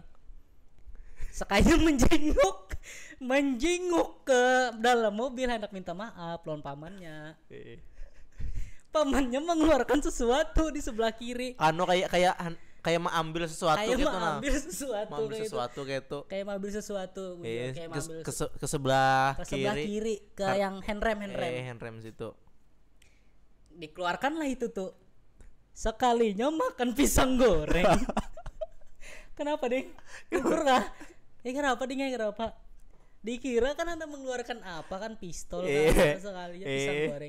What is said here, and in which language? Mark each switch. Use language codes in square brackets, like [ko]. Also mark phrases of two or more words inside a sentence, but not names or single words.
[id] Sekaya menjenguk ke dalam mobil hendak minta maaf lawan pamannya. Pamannya mengeluarkan sesuatu di sebelah kiri. Kayak mengambil sesuatu kayak gitu nah. Mengambil sesuatu kayak itu. Kayak mengambil sesuatu. Kayak ke sebelah kiri ke yang handrem. Handrem situ. Dikeluarkan lah itu tuh. sekalinya makan pisang goreng. Kenapa ding? Gugur kah? Kenapa ding? Kenapa? Dikira kan Anda mengeluarkan apa kan pistol kan, sekalinya pisang goreng.